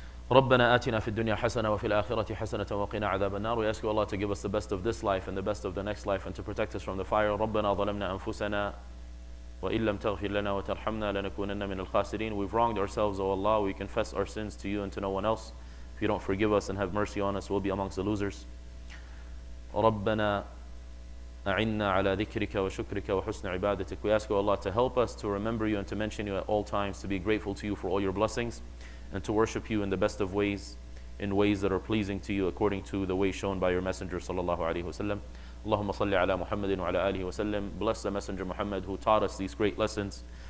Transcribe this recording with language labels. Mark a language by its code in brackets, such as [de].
[ar] ربنا آتنا في الدنيا حسنة وفي الآخرة حسنة وقنا عذاب النار. [en] We ask you, Allah, to give us the best of this life and the best of the next life and to protect us from the fire. [ar] ربنا ظلمنا أنفسنا وإن لم تغفر لنا وترحمنا لنكونن من الخاسرين. [en] We've wronged ourselves, O Allah. We confess our sins to you and to no one else. If you don't forgive us and have mercy on us, we'll be amongst the losers. [ar] ربنا أعنا على ذكرك وشكرك وحسن عبادتك. [en] We ask you, Allah, to help us to remember you and to mention you at all times, to be grateful to you for all your blessings, and to worship you in the best of ways, in ways that are pleasing to you, according to the way shown by your Messenger sallallahu alaihi wasallam. [ar] Allahumma salli ala Muhammadin wa ala alihi wasallam. [en] Bless the Messenger Muhammad who taught us these great lessons.